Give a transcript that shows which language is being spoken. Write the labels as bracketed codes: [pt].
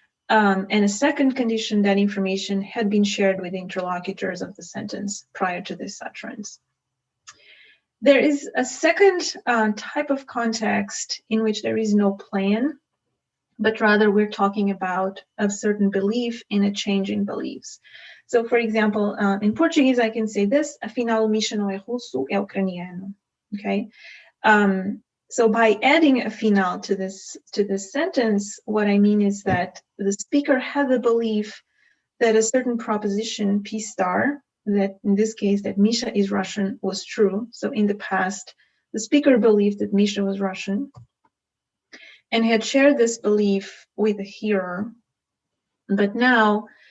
[en] And a second condition, that information had been shared with the interlocutors of the sentence prior to this utterance. There is a second type of context in which there is no plan, but rather we're talking about a certain belief in a change in beliefs. So for example, in Portuguese, I can say this, [pt] afinal o Misha não é russo, é ucraniano, [en] okay? So by adding a final to this sentence, what I mean is that the speaker had the belief that a certain proposition P star, that in this case that Misha is Russian, was true. So in the past, the speaker believed that Misha was Russian and had shared this belief with the hearer. But now